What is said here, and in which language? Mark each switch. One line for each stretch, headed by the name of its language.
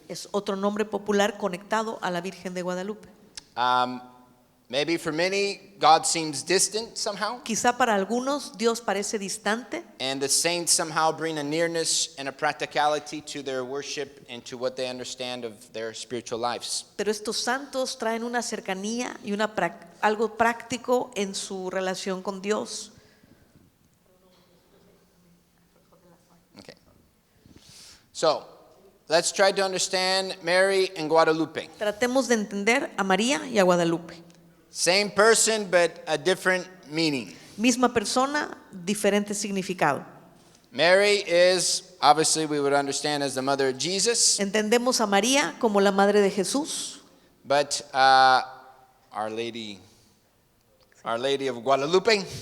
Spanish: es otro nombre popular conectado a la Virgen de Guadalupe.
English: Maybe for many, God seems distant somehow,
Spanish: Quizá para algunos Dios parece distante
English: and the saints somehow bring a nearness and a practicality to their worship and to what they understand of their spiritual lives.
Spanish: pero estos santos traen una cercanía y algo práctico en su relación con Dios.
English: Okay. So, let's try to understand Mary and Guadalupe.
Spanish: Tratemos de entender a María y a Guadalupe.
English: Same person, but a different meaning.
Spanish: Misma persona, diferente significado.
English: Mary is, obviously, we would understand as the mother of Jesus,
Spanish: Entendemos a María como la madre de Jesús,
English: but Our Lady of Guadalupe